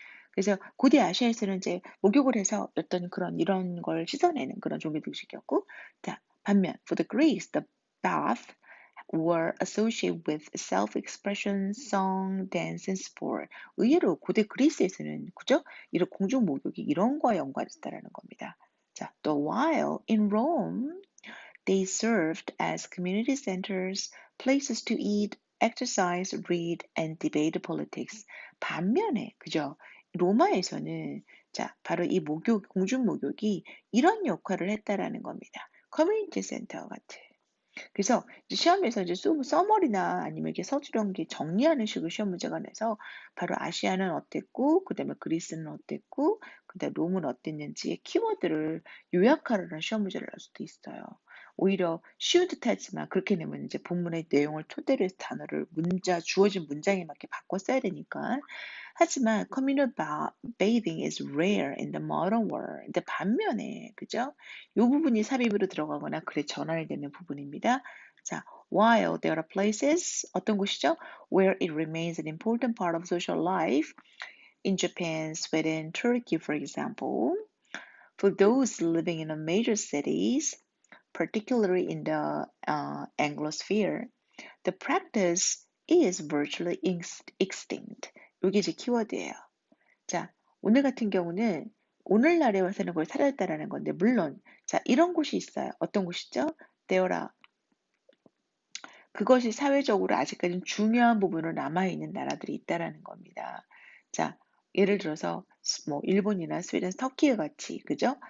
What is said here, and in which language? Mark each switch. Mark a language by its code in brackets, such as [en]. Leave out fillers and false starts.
[ko] 그래서 고대 아시아에서는 이제 목욕을 해서 어떤 그런 이런 걸 씻어내는 그런 종교 의식이었고, 자, 반면 [en] for the Greeks, the bath were associated with self-expression, song, dance, and sport. [ko] 의외로 고대 그리스에서는 그죠? 이런 공중 목욕이 이런 거와 연관이 있다라는 겁니다. 자, 또 [en] while in Rome they served as community centers, places to eat, exercise, read, and debate politics. [ko] 반면에, 그죠? 로마에서는 자, 바로 이 공중 목욕이 이런 역할을 했다라는 겁니다. 커뮤니티 센터 같은. 그래서 이제 시험에서 이제 써머리나 아니면 이렇게 서술형 정리하는 식으로 시험 문제가 내서 바로 아시아는 어땠고, 그다음에 그리스는 어땠고, 그다음에 롬은 어땠는지의 키워드를 요약하라는 시험 문제를 낼 수도 있어요. 오히려 쉬운 듯하지만 그렇게 내면 이제 본문의 내용을 토대로 해서 단어를 주어진 문장에 맞게 바꿔 써야 되니까. 하지만 [en] communal bathing is rare in the modern world. [ko] 근데 반면에, 그죠? 이 부분이 삽입으로 들어가거나 글에 전환이 되는 부분입니다. [en] 자, while there are places, [ko] 어떤 곳이죠? [en] Where it remains an important part of social life. In Japan, Sweden, Turkey, for example. For those living in the major cities, particularly in the Anglosphere, the practice is virtually extinct. [ko] 이게 이제 키워드예요. 자, 오늘 같은 경우는 오늘날에 와서는 그걸 사라졌다라는 건데, 물론 자, 이런 곳이 있어요. 어떤 곳이죠? 데어라. 그것이 사회적으로 아직까지는 중요한 부분으로 남아있는 나라들이 있다라는 겁니다. 자, 예를 들어서 뭐 일본이나 스웨덴, 터키와 같이, 그죠?